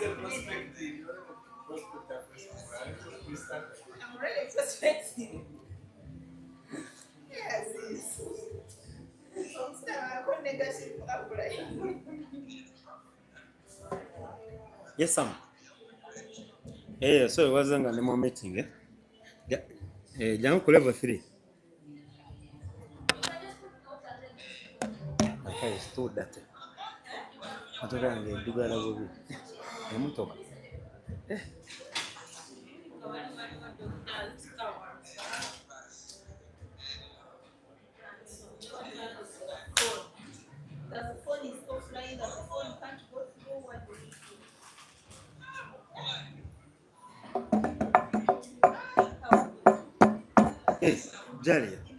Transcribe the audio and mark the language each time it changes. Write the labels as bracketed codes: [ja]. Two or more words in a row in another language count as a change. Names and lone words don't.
[en] I'm already prospecting. Yes, Aziz. I'm negative. Yes, Sam. [lg] So wazanga ndi mu meeting. Jangu ku level 3. [en] My hair is too dirty. [lg] Motoka yange eddugala bubi. Emotoka. [en] The phone is offline. The phone can't go forward. Jalia.